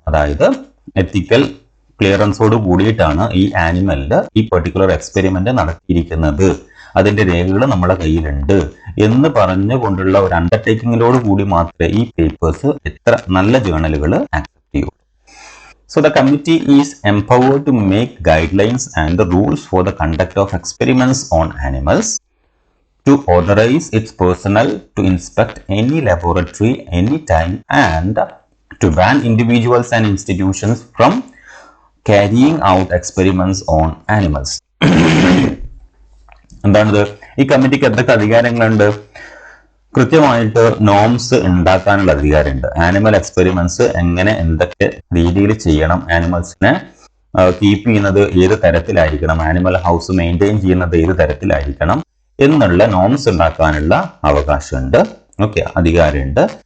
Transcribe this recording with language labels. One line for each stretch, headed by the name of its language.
Malayalam: അതായത് എത്തിക്കൽ ക്ലിയറൻസോട് കൂടിയിട്ടാണ് ഈ ആനിമലിന്റെ ഈ പെർട്ടിക്കുലർ എക്സ്പെരിമെന്റ് നടത്തിയിരിക്കുന്നത്, അതിന്റെ രേഖകൾ നമ്മളെ കയ്യിലുണ്ട് എന്ന് പറഞ്ഞുകൊണ്ടുള്ള ഒരു അണ്ടർടേക്കിങ്ങിനോട് കൂടി മാത്രമേ ഈ പേപ്പേഴ്സ് എത്ര നല്ല ജേർണലുകൾ ആക്സെപ്റ്റ് ചെയ്യൂ.
English: So the committee is empowered to make guidelines and the rules for the conduct of experiments on animals, to authorize its personnel to inspect any laboratory anytime, and to ban individuals and institutions from carrying out experiments on animals.
Malayalam: എന്താണിത്? ഈ കമ്മിറ്റിക്ക് എന്തൊക്കെ അധികാരങ്ങളുണ്ട്? കൃത്യമായിട്ട് norms ഉണ്ടാക്കാനുള്ള അധികാരമുണ്ട്. Animal experiments എങ്ങനെ എന്തൊക്കെ രീതിയിൽ ചെയ്യണം, ആനിമൽസിനെ കീപ്പ് ചെയ്യുന്നത് ഏത് തരത്തിലായിരിക്കണം, ആനിമൽ ഹൗസ് മെയിൻറ്റെയിൻ ചെയ്യുന്നത് ഏത് തരത്തിലായിരിക്കണം എന്നുള്ള നോംസ് ഉണ്ടാക്കാനുള്ള അവകാശമുണ്ട്. ഓക്കെ, അധികാരമുണ്ട്.